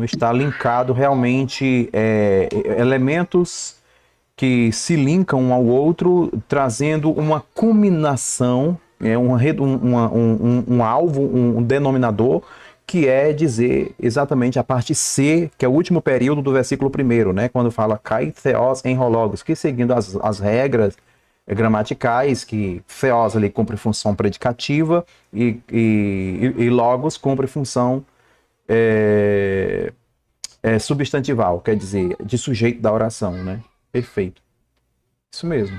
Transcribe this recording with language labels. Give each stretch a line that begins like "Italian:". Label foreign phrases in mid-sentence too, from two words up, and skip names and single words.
Portuguese: Está linkado realmente elementos que se linkam um ao outro, trazendo uma culminação, um alvo, um denominador, que é dizer exatamente a parte C, que é o último período do versículo 1, né? Quando fala
Greek: και θεός ην ο λόγος,
Portuguese: que seguindo as regras gramaticais, que theos ali cumpre função predicativa e logos cumpre função substantival, quer dizer, de sujeito da oração, né? Perfeito. Isso mesmo.